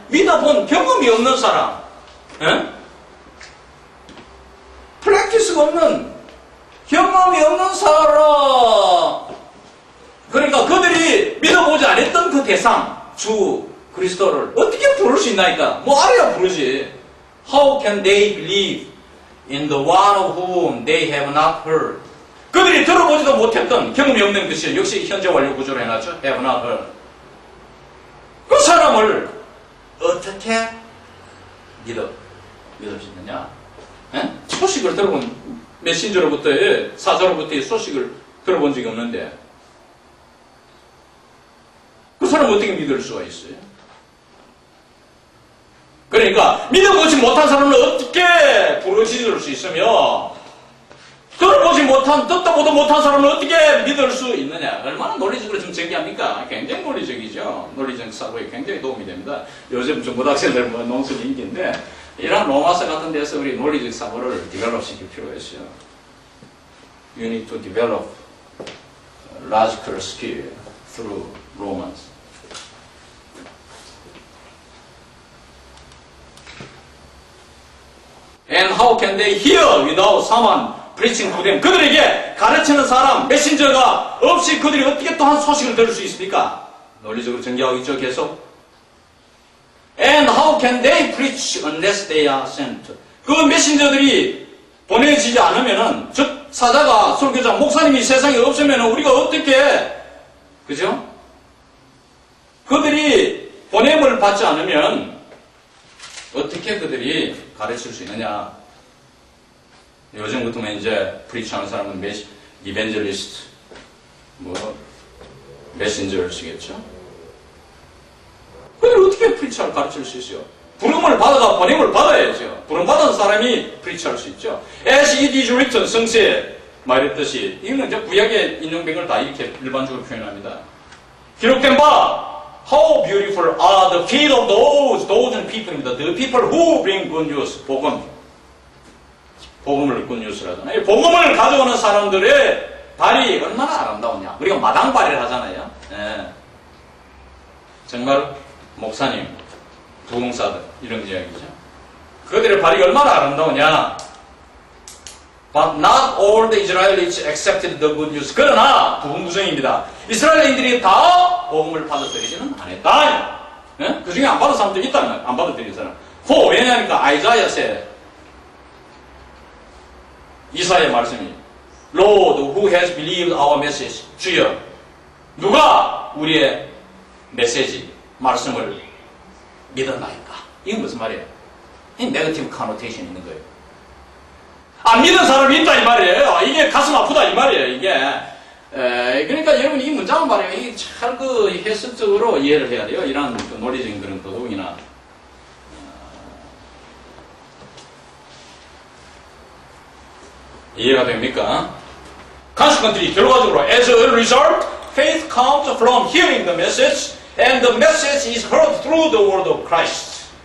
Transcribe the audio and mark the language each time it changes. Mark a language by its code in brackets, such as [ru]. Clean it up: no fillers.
[ko] 믿어본 경험이 없는 사람. 프랙티스가 없는, 경험이 없는 사람. 그러니까 그들이 믿어보지 않았던 그 대상, 주 그리스도를 어떻게 부를 수 있나니까? 뭐 알아야 부르지. [en] How can they believe in the one of whom they have not heard? [ko] 그들이 들어보지도 못했던, 경험이 없는 것이 역시 현재 완료 구조로 해놨죠. [en] have not heard. [ko] 그 사람을 어떻게 믿을 수 있느냐? 소식을 들어본, 메신저로부터의, 사자로부터의 소식을 들어본 적이 없는데 그 사람 어떻게 믿을 수가 있어요? 그러니까 믿어보지 못한 사람을 어떻게 부르짖을 수 있으며, 들어보지 못한, 듣도 보도 못한 사람을 어떻게 믿을 수 있느냐? 얼마나 논리적으로 좀 전개합니까? 굉장히 논리적이죠. 논리적 사고에 굉장히 도움이 됩니다. 요즘 중고등학생들 뭐 논술 인기인데, 이런 로마서 같은 데서 우리 논리적 사고를 디벨롭 시킬 필요가 있어요. [en] You need to develop logical skill through Romans. And how can they hear without someone preaching to them? [ko] 그들에게 가르치는 사람, 메신저가 없이 그들이 어떻게 또 한 소식을 들을 수 있습니까? 논리적으로 전개하고 있죠, 계속. [en] And how can they preach unless they are sent? [ko] 그 메신저들이 보내지지 않으면은, 즉 사자가, 설교자, 목사님이 세상에 없으면은 우리가 어떻게, 그죠? 그들이 보냄을 받지 않으면 어떻게 그들이 가르칠 수 있느냐? 요즘 같으면 이제 프리치하는 사람은 이벤젤리스트, 메신저를 쓰겠죠? 그들 어떻게 프리치를 가르칠 수 있어요? 부름을 받아가 보냄을 받아야죠. 부름 받은 사람이 프리치할 수 있죠. [en] As it is written, [ko] 성서에 말했듯이, 이거는 이제 구약에 인용된 걸 다 이렇게 일반적으로 표현합니다. 기록된 바, [en] How beautiful are the feet of those people입니다. The people who bring good news, [ko] 복음을 [en] good news를 하잖아요. [ko] 복음을 가져오는 사람들의 발이 얼마나 아름다우냐. 우리가 마당발이를 하잖아요. 예. 정말 목사님, 부흥사들 이런 이야기죠. 그들의 발이 얼마나 아름다우냐. [en] But not all the Israelites accepted the good news. [ko] 그러나 부흥부정입니다. 이스라엘인들이 다 복음을 받아들이지는 않았다. 예? 그 중에 안 받은 사람들이 있다는 안 받아들이는 사람. 왜냐하니까 아이자야세 이사의 말씀이 [en] Lord, who has believed our message? [ko] 주여, 누가 우리의 메시지, 말씀을 믿었나이까? 이건 무슨 말이에요? 이 네거티브 카노테이션이 있는 거예요. 안 믿은 사람이 있다 이 말이에요. 이게 가슴 아프다 이 말이에요. 이게 그러니까 여러분 이 문장은 말이에요. 이게 잘 그 해석적으로 이해를 해야 돼요. 이런 그 논리적인 그런 도덕이나 이해가 됩니까? [en] Consequently, [ko] 결과적으로, [en] as a result, faith comes from hearing the message, and the message is heard through the word of Christ.